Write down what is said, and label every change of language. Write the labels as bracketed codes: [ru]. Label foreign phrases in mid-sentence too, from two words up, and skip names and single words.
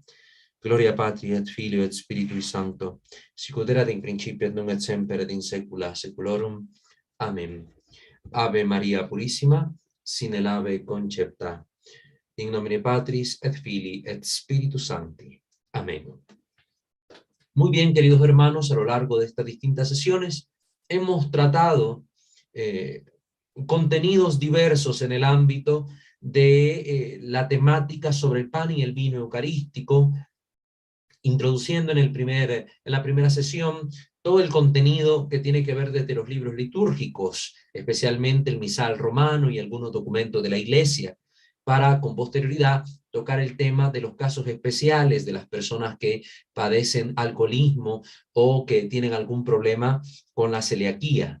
[la] Gloria Patri et Filio et Spiritui Sancto, sicut erat in principio et nunc et semper et in saecula saeculorum. Amen. Ave Maria Purissima, sine ave concepta, in nomine Patris et Filii et Spiritus Sancti. [es] Amén. Muy bien, queridos hermanos, a lo largo de estas distintas sesiones hemos tratado contenidos diversos en el ámbito de la temática sobre el pan y el vino eucarístico, introduciendo en la primera sesión todo el contenido que tiene que ver desde los libros litúrgicos, especialmente el misal romano y algunos documentos de la Iglesia, para con posterioridad tocar el tema de los casos especiales de las personas que padecen alcoholismo o que tienen algún problema con la celiaquía.